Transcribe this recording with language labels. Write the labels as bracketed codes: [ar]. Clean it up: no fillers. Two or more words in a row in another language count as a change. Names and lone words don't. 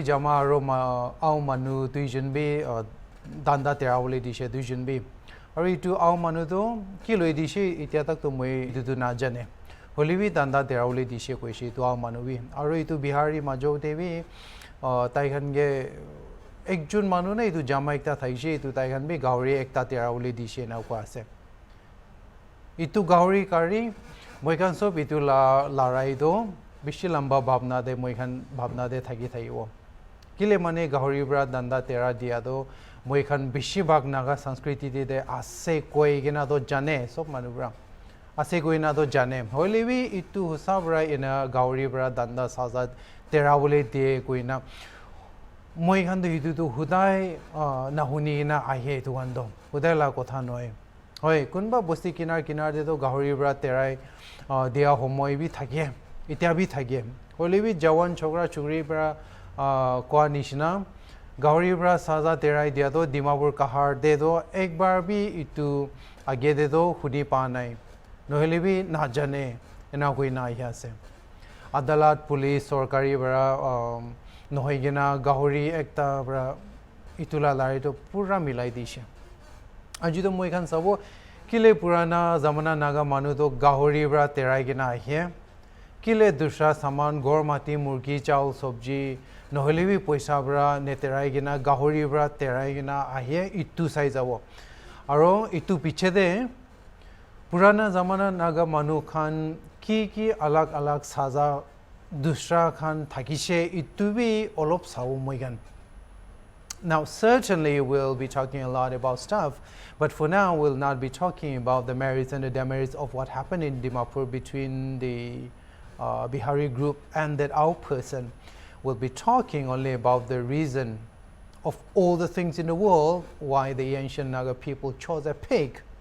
[nag] jama aro au manu tuijon be danda terawle dishe tuijon be aro itu au manu to kiloi dishe itia tak to moi itu na jane Holivi danda terawle dishe koishi tu au manubi aro itu bihari majo devi taikan ge ekjun manu na itu jama ekta thaishe itu taikan be gauri ekta terawle dishe na ko ase itu gauri kari moikan sob itu larai do bishi lamba bhabna de moikan bhabna de thagi thaiwo kile mane gauri bra danda tera dia do moikan bishi bhag naga sanskriti de ase koi gena do jane sob manu bra ase goina do jane holebi itu sabra ina gauri bra danda saza terawle de goina moi khan do itu to hudai na huni na ahe tu gando hudai la kotha noi hoi kunba bosti kinar de do gauri bra terai dia homoi bi thage itia bi thage holebi jawan chokra chugri bra kwa nishna gauri bra saza terai dia do dimapur kahar de do ekbar bi itu age de do hudi pa nai nohelebi na jane ena koi na hiase adalat police sorkari bara nohigena gahori ekta bara itula lari to pura milai dishe aji to moi khan sabo kile purana zamana naga manu to gahori bara terai gena ahe kile dusra saman gormati murgi chaul sabji nohelebi poisa bara ne terai gena gahori bara terai gena ahe itu sai jabo aro itu piche de Purana zamana naga manu khan ki alag alag saza dusra khan thakishe itubi olop saw moigan. [en] Now certainly we'll be talking a lot about stuff, but for now we'll not be talking about the merits and the demerits of what happened in Dimapur between the Bihari group and that our person. We'll be talking only about the reason of all the things in the world why the ancient Naga people chose a pig.